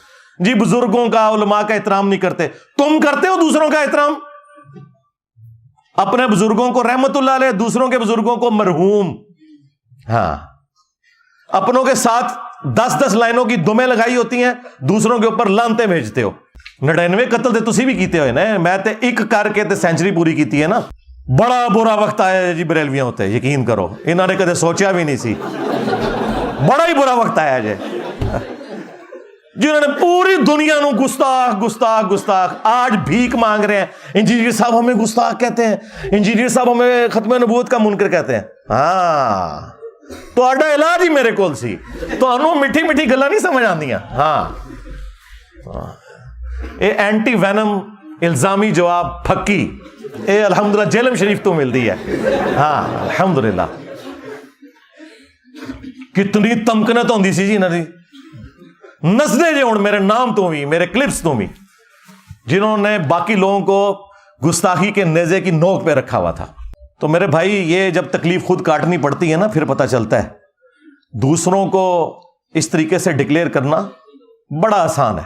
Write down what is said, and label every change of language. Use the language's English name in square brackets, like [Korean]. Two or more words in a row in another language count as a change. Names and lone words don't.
[Urdu] جی بزرگوں کا علماء کا احترام نہیں کرتے, تم کرتے ہو دوسروں کا احترام. اپنے بزرگوں کو [Arabic] رحمت اللہ علیہ, [Urdu] دوسروں کے بزرگوں کو مرحوم. ہاں اپنوں کے ساتھ 10 لائنوں کی دمیں لگائی ہوتی ہیں, دوسروں کے اوپر لانتے بھیجتے ہو. [Punjabi] 99 قتل تے تسی بھی کیتے ہوئے نا, میں تے ایک کر کے تے سینچری پوری کیتی ہے نا. بڑا برا وقت آیا جی بریلویاں ہوتے, یقین کرو انہوں نے کدے سوچا بھی نہیں سی. [Urdu] بڑا ہی برا وقت آیا جی, جنہوں نے پوری دنیا نو گستاخ گستاخ گستاخ آج بھیک مانگ رہے ہیں. انجینئر صاحب ہمیں گستاخ کہتے ہیں, انجینئر صاحب ہمیں ختم نبوت کا منکر کہتے ہیں. [Punjabi] ہاں تو آڈا علاج ہی میرے کول سی, تو انہوں میٹھی میٹھی گلاں نہیں سمجھ آندیاں. ہاں اے [English] anti venom [Punjabi] الزامی جواب پھکی اے الحمدللہ جیلم شریف تو ملتی ہے. ہاں الحمدللہ. کتنی تمکنت ہوندی سی جی انہاں دی, نسدے جے ہن میرے نام تو بھی, میرے کلپس تو بھی, [Urdu] جنہوں نے باقی لوگوں کو گستاخی کے نیزے کی نوک پہ رکھا ہوا تھا. تو میرے بھائی یہ جب تکلیف خود کاٹنی پڑتی ہے نا, پھر پتہ چلتا ہے دوسروں کو اس طریقے سے ڈکلیئر کرنا بڑا آسان ہے.